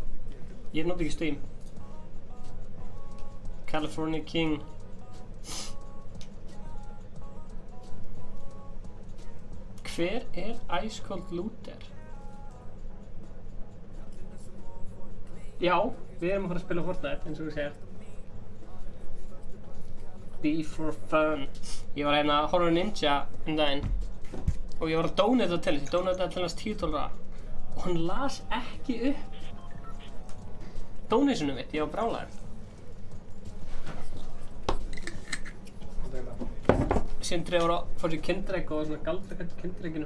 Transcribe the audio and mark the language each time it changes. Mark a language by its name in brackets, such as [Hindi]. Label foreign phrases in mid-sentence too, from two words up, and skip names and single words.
[Icelandic] Ég nota ekki Steam. California King. Hver er Ice Cold Looter? Já, við erum að fara að spila Fortnite eins og þú segir. [English] Be for fun. [Icelandic] Ég var hérna að horfa á Ninja daginn og ég var að donata til hans. Ég donataði til hans $10 og hann las ekki upp donationum mitt. Ég var brjálaður. Sindri var að fá sér Kindregg og svona galdrakant Kindregginu.